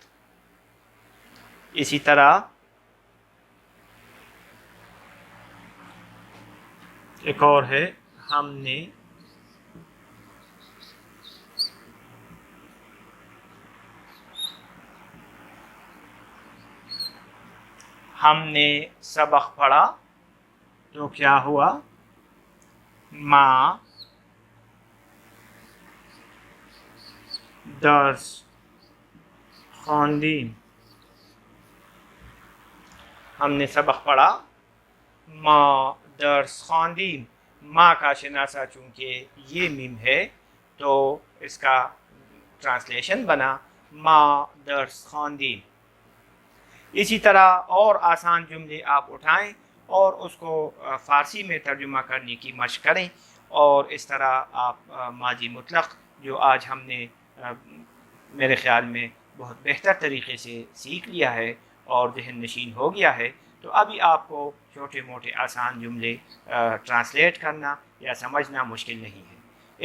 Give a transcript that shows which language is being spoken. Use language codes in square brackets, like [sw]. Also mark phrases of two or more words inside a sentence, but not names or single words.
[ur] اسی طرح ایک اور ہے، ہم نے سبق پڑھا، تو کیا ہوا؟ [fa] ما درس خواندیم، [ur] ہم نے سبق پڑھا، [fa] ما درس خواندیم۔ [ur] ما کا شناسہ چونکہ یہ میم ہے تو اس کا ٹرانسلیشن بنا [fa] ما درس خواندیم۔ [ur] اسی طرح اور آسان جملے آپ اٹھائیں اور اس کو فارسی میں ترجمہ کرنے کی مشق کریں، اور اس طرح آپ ماضی مطلق جو آج ہم نے میرے خیال میں بہت بہتر طریقے سے سیکھ لیا ہے اور ذہن نشین ہو گیا ہے، تو ابھی آپ کو چھوٹے موٹے آسان جملے ٹرانسلیٹ کرنا یا سمجھنا مشکل نہیں ہے۔